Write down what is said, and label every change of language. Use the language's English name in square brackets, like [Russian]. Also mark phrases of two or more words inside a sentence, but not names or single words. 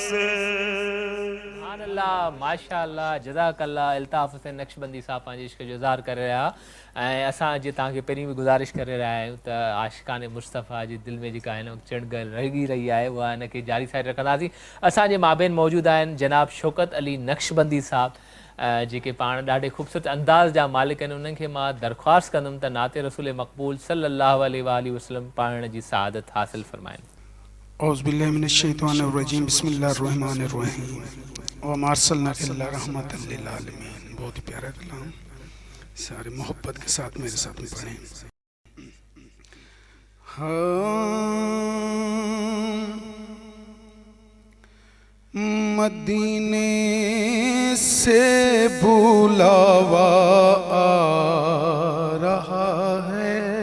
[Arabic] الله ما شاء الله جزاك الله [Sindhi] इल्ताफ़ हुसैन नक्शबंदी साहब पंहिंजे इश्क जो इज़हार करे रहिया ऐं असां जे तव्हांखे पहिरीं बि गुज़ारिश करे रहिया आहियूं त आशिक़ान मुस्तफ़ा जी दिलि में जेका हिन वक़्तु चिणग रही रही आहे उहा हिनखे जारी सारी रखंदासीं असांजे माबेन मौजूदु आहिनि जनाब शौकत अली नक्शबंदी साहब जेके पाण ॾाढे ख़ूबसूरत अंदाज़ जा मालिक आहिनि उन्हनि खे मां दरख़्वास्त कंदुमि त नाते रसूल मक़बूल [Arabic] صلى الله عليه وسلم [Sindhi] पढ़ण जी सआदत हासिल फरमाइनि [Arabic] أعوذ بالله من الشيطان الرجيم بسم الله الرحمن الرحيم وما أرسلناك إلا رحمة للعالمين. [Urdu] بہت ہی پیارا کلام، سارے محبت کے ساتھ میرے ساتھ میں پڑھیں. مدینے سے بلاوا آ رہا ہے,